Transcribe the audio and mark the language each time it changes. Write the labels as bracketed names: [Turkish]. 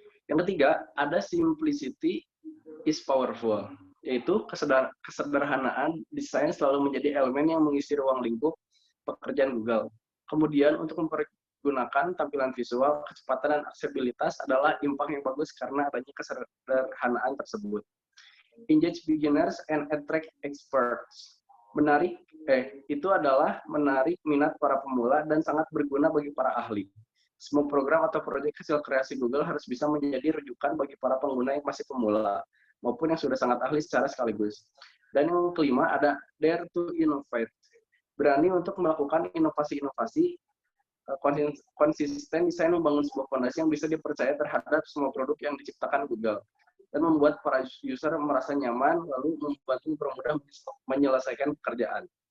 [Indonesian] Yang ketiga, ada [English] simplicity is powerful, [Indonesian] yaitu kesederhanaan desain selalu menjadi elemen yang mengisi ruang lingkup pekerjaan Google. Kemudian untuk mempergunakan tampilan visual, kecepatan dan aksesibilitas adalah impact yang bagus karena adanya kesederhanaan tersebut. [English] Engage beginners and attract experts. [Indonesian] Itu adalah menarik minat para pemula dan sangat berguna bagi para ahli. Semua program atau proyek hasil kreasi Google harus bisa menjadi rujukan bagi para pengguna yang masih pemula maupun yang sudah sangat ahli secara sekaligus. Dan yang kelima ada [English] dare to innovate. [Indonesian] Berani untuk melakukan inovasi-inovasi, konsisten desain membangun sebuah fondasi yang bisa dipercaya terhadap semua produk yang diciptakan Google, dan membuat para user merasa nyaman, lalu membantu mempermudah menyelesaikan pekerjaan.